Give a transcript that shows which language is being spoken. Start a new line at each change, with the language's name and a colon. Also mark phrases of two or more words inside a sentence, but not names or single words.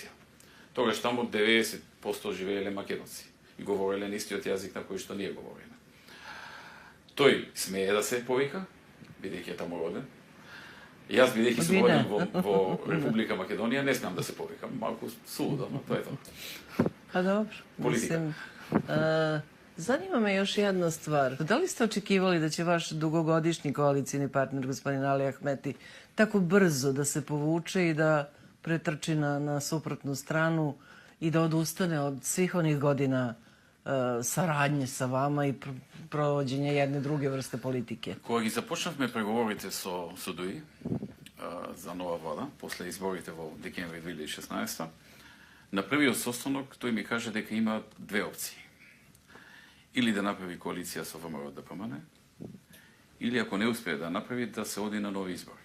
Macedonian: Тогаш таму 90% живееле македонци и говореле на истиот јазик на кој што ние говориме. Тој смее да се повика, бидејќи е таму роден. Јас, бидејќи сум роден во Република Македонија, не смеам да се повикам. Малку сулудо, но тоа е тоа.
Serbian: Pa dobro. Politika. Mislim, zanima me još jedna stvar. Da li ste očekivali da će vaš dugogodišnji koalicijni partner, gospodin Ali Ahmeti, tako brzo da se povuče i da pretrči na suprotnu stranu i da odustane od svih onih godina saradnje sa vama i provođenja jedne druge vrste politike?
Macedonian: Кога ги започнавме преговорите со ДУИ за нова влада, после изборите во декември 2016, на првиот состанок тој ми каже дека има две опции. Или да направи коалиција со ВМРО ДПМН, или ако не успее да направи, да се оди на нови избори.